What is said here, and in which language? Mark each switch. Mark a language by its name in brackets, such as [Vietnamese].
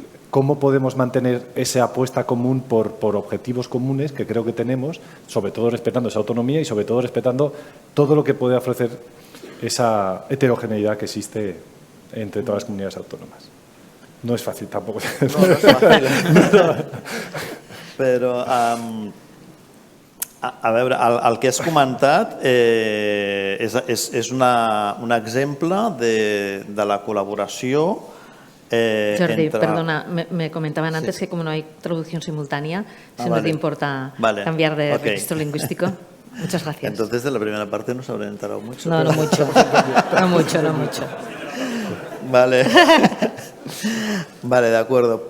[Spanish] ¿Cómo podemos mantener esa apuesta común por objetivos comunes que creo que tenemos, sobre todo respetando esa autonomía y sobre todo respetando todo lo que puede ofrecer esa heterogeneidad que existe entre todas las comunidades autónomas? No es fácil tampoco. [Catalan] No és fàcil. Però, a veure, el que has comentat és un exemple de la col·laboració [Spanish] Jordi, perdona, me comentaban antes que como no hay traducción simultánea, si no te importa cambiar de registro lingüístico. Muchas gracias. Entonces, de la primera parte no se habrán enterado mucho. No, no mucho. No mucho. Vale. Vale, de acuerdo.